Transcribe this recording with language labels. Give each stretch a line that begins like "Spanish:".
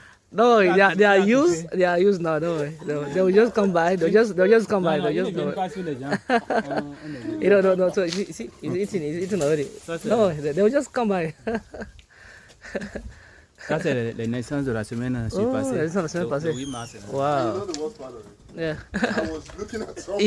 English: No, they are used. They are used now. No, they will just come by. They'll just come by. They'll just go. No. So see, he's eating already. No, they will just come by.
French: Ça, c'est les naissances de la semaine passée. Les naissances de la semaine passée. Le 8 mars. Wow.
English: You know the worst part of it? Yeah. I was looking at something.